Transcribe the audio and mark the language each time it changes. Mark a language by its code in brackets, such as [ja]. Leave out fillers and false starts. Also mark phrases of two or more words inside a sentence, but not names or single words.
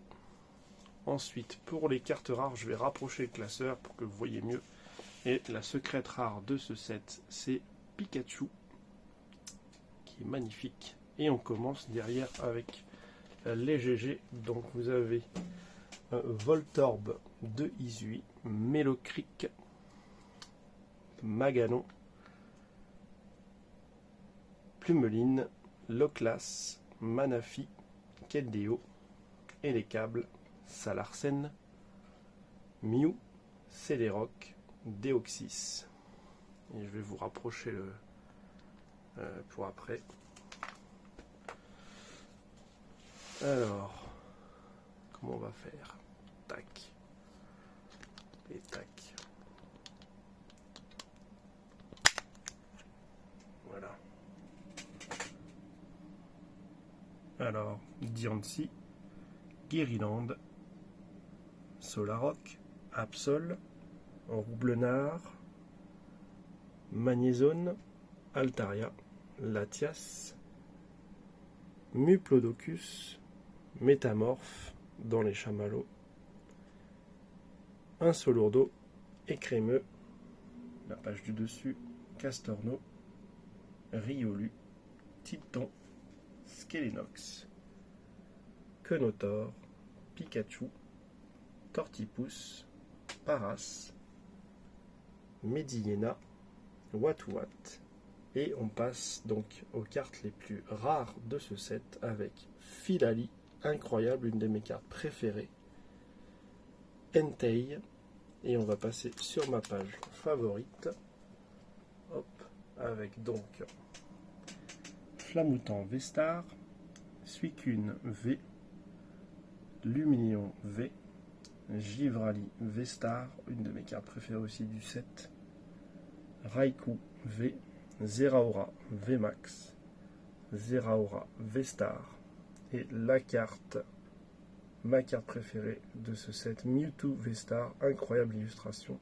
[fr] Ensuite, pour les cartes rares, je vais rapprocher le classeur pour que vous voyez mieux. Et la secrète rare de ce set, c'est Pikachu, qui est magnifique. Et on commence derrière avec les GG. Donc vous avez Voltorb de Izui, Mélocric, Maganon, Plumeline, Loclas, Manafi, Keldeo, et les câbles Salarsen, Mew, Celeroc, Deoxys. Et je vais vous rapprocher le pour après. Alors, comment on va faire? Tac. Et tac. Voilà. Alors, Diancie, Guériland, Solaroc, Absol, Roublenard, Magnézone, Altaria, Latias, Muplodocus, Métamorphe dans les chamallows, un Solourdo, Écrémeux, la page du dessus, Castorno, Riolu, Titon, Skelenox, Quenotor, Pikachu, Tortipousse, Paras, Medillena, Watouat. Et on passe donc aux cartes les plus rares de ce set avec Filali, incroyable, une de mes cartes préférées, Entei, et on va passer sur ma page favorite, hop, avec donc Flamoutant Vestar, Suicune V, Luminéon V, Givrali Vestar, une de mes cartes préférées aussi du set, Raikou V, Zeraora VMAX, Zeraora Vestar, et la carte, ma carte préférée de ce set, Mewtwo Vestar, incroyable illustration.